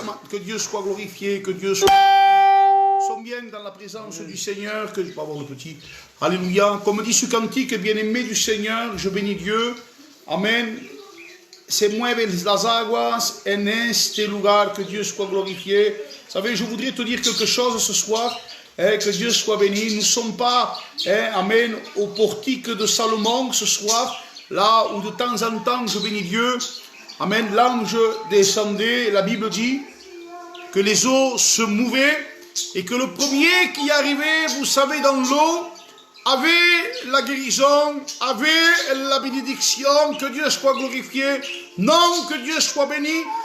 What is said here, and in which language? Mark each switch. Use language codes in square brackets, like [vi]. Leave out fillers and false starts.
[fr] Que Dieu soit glorifié, que Dieu soit... Nous sommes bien dans la présence du Seigneur, que je peux avoir le petit. Alléluia. Comme dit ce cantique, bien-aimé du Seigneur, je bénis Dieu. Amen. [es] Se mueven las aguas en este lugar, [fr] que Dieu soit glorifié. Vous savez, je voudrais te dire quelque chose ce soir. Que Dieu soit béni. Nous ne sommes pas, amen, au portique de Salomon ce soir, là où de temps en temps je bénis Dieu. Amen. L'ange descendait, la Bible dit que les eaux se mouvaient et que le premier qui arrivait, vous savez, dans l'eau, avait la guérison, avait la bénédiction, que Dieu soit glorifié, non, que Dieu soit béni.